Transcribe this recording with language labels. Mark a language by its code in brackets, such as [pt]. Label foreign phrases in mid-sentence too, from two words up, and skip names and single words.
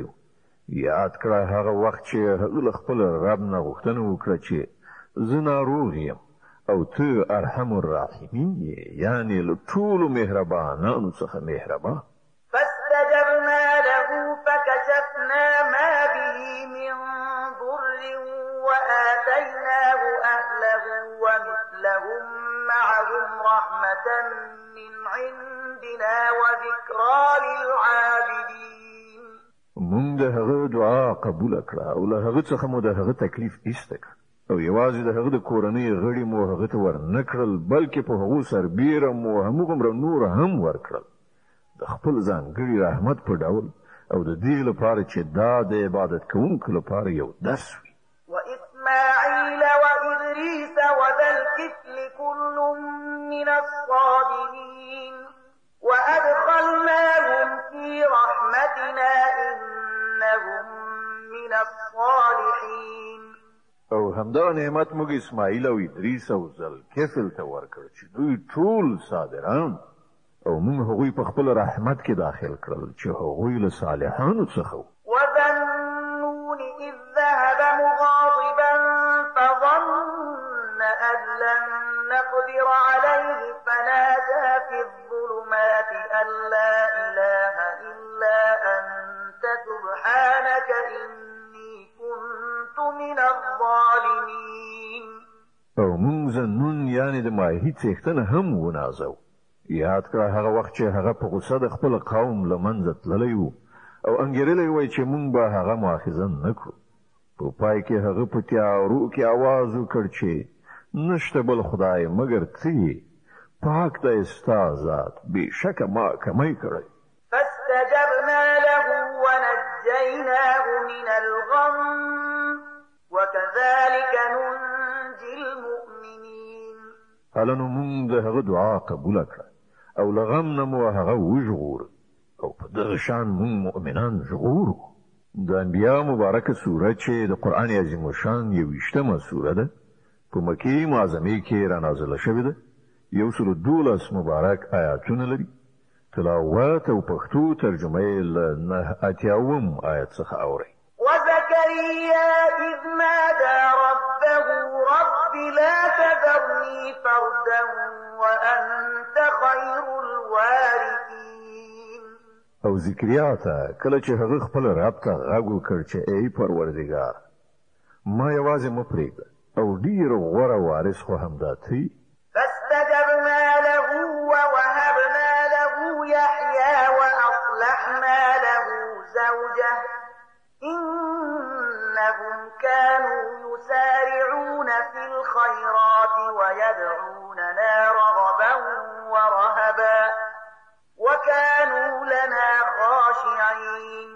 [ps] یاد کړه هغه وخت چې هغه له خپل رب نه غوښتنه وکړه چې زه ناروغ یم او ته [ar] ارحم الراحمین [ps] یعنی له ټولو مهربانانو څخه مهربان. [ar] فاستجبنا له فكشفنا ما به من ضر وآتيناه أهله ومثلهم معهم رحمة من عندنا وذكرى للعابدين. [ps] مونږ د هغه دعا قبول کړه او له هغه څخه مو د هغه تکلیف ایسته کړ او یوازې د هغه د کورنۍ غړي مو هغه ته ورنکړل بلکې په هغو سربیره مو همغومره نور هم ورکړل د خپل ځانګړي رحمت په ډول او د دې لپاره چې دا د عبادت کوونکو لپاره یو درس وي. [ar] وإسماعيل وإدريس وذا الكفل كل من الصابرين وأدخلناهم في رحمتنا إنهم من الصالحين. [ps] او همدا نعمت موږ اسماعیل او ادریس او ذوالکفل ته ورکړ چې دوی ټول صابران او موږ هغوی په خپل رحمت کې داخل کړل چې هغوی له صالحانو څخه وو. [ar] وذنون إذ ذهب مغاضبا فظن أن لن نقدر عليه فنادى في الظلمات أن لا إله إلا أنت سبحانك إني كنت من الظالمين. [ps] او موږ ذنون یعنی د ماهی څښتنه هم ونازو. یاد کړه هغه وخت چې هغه په غوسه د خپل قوم له منځه تللی و او انګېرلی وای چې موږ به هغه مؤاخذه نه کړو. په پای کې هغه په تیارو کې آواز وکړ چې نشته بل خدای مګر ته پاک دی ستا ذات بېشکه ما کمی کړی. [ar] فاستجبنا له ونجيناه من الغم وكذلك ننجي المؤمنين. [ps] هله نو موږ د هغه دعا قبوله کړه او له غم نه مو هغه وژغوره او په دغه شان موږ مؤمنان ژغورو. د انبیا مبارکه سوره چې د قرآن عظیم الشان 21مه سوره ده په مکې معظمې کې رانازله شوې ده. 112 مبارک آیاتونه لري. تلاوت او پښتو ترجمه یې له 89 آیت څخه اورئ. [ar] وزكريا إذ نادى ربه رب لا تذرني فردا وأنت خير الوارثين. [ps] او ذکریا ته کله چې هغه خپل رب ته غږ وکړ چې ای پروردګار ما یوازې مه پرېږده او ډېر غوره وارث خو همدا ته. [ar] فاستجبنا له ووهبنا له يحيى وأصلحنا له زوجه إنهم كانوا يسارعون في الخيرات ويدعوننا رغبا ورهبا وكانوا لنا خاشعين.